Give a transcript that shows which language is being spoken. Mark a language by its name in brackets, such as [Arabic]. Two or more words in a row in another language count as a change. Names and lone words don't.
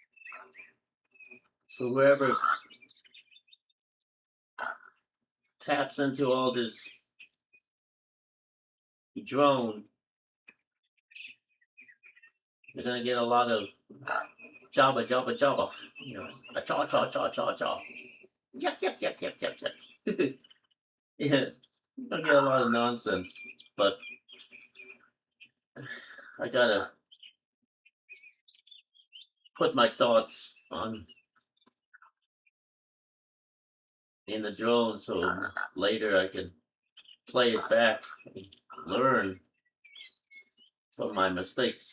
[English] So whoever taps into all this drone, you're gonna get a lot of jabba jabba jabba. You know, a chaw chaw chaw chaw chaw. Yep yep yep yep yep yep. Yeah, you're gonna get a lot of nonsense. But I gotta put my thoughts on in the drone so later I can play it back and learn from my mistakes.